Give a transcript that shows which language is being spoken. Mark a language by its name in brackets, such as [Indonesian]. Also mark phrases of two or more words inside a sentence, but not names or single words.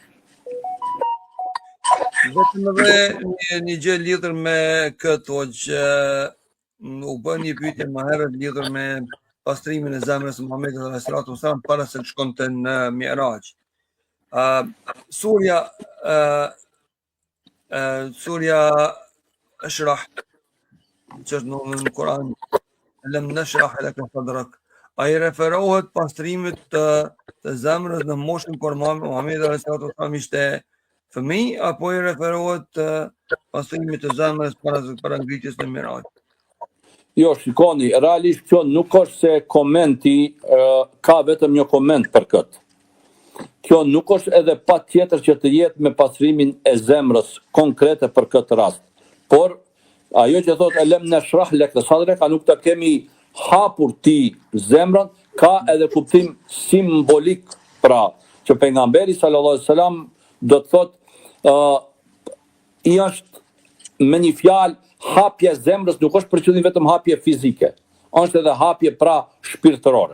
[Albanian] Vetëm edhe një gjë lidhur me këto, që u bën një pyetje më herët lidhur me pastrimin e zemrës së Muhamedit [Arabic] صلى الله عليه وسلم [Albanian] para se të shkonte në Mi'raj. Surja Ashrah, që është në Kur'an, [Arabic] ألم نشرح لك صدرك, [Albanian] ai referohet pastrimit të zemrës në moshën kur Muhamedi [Arabic] صلى الله عليه وسلم [Albanian] ishte fëmijë, apo I referohet pastrimit të zemrës para ngritjes në Mi'raj? Jo, shikoni, realisht kjo nuk është se komenti ka vetëm një koment për këtë. Kjo nuk është edhe patjetër që të jetë me pastrimin e zemrës konkrete për këtë rast. Por ajo që thot [Arabic] ألم نشرح لك صدرك, [Albanian] nuk ta kemi hapur ti zemrën, ka edhe kuptim simbolik, pra që pejgamberi [Arabic] صلى الله عليه وسلم [Albanian] do të thot I është me një fjalë hapja e zemrës nuk është për qëllim vetëm hapje fizike, është edhe hapje pra shpirtërore.